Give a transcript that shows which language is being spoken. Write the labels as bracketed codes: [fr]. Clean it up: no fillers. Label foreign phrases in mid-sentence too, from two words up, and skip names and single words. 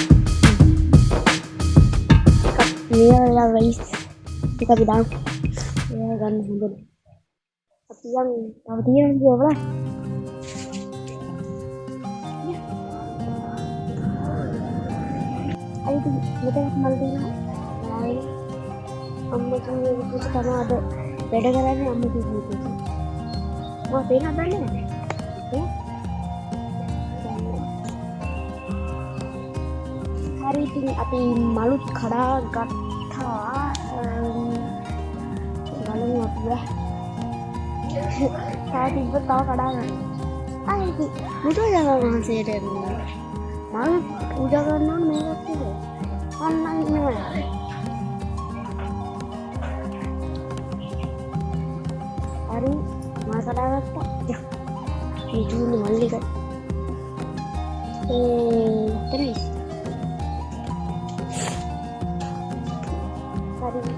[id] ini adalah guys kita bilang ya kan bener tapi yang tahu dia lah ayo kita kembali dulu [si] අම්ම කිව්වේ විදිහට තමයි අද වැඩ කරන්නේ අම්ම කිව්ව විදිහට. මම පේන හදන්නේ නැහැ. හරි ඉතින් අපි මලුත් කඩා ගත්තා. ගලමු අපි. තාතිව තව කඩා ගන්න. ආයි බුදුරජාණන් වහන්සේට මල් පූජා කරනවා මේකත් එක. අන්න ඉන්නවා. [id] hari masa dapat ya itu mali kan terus hari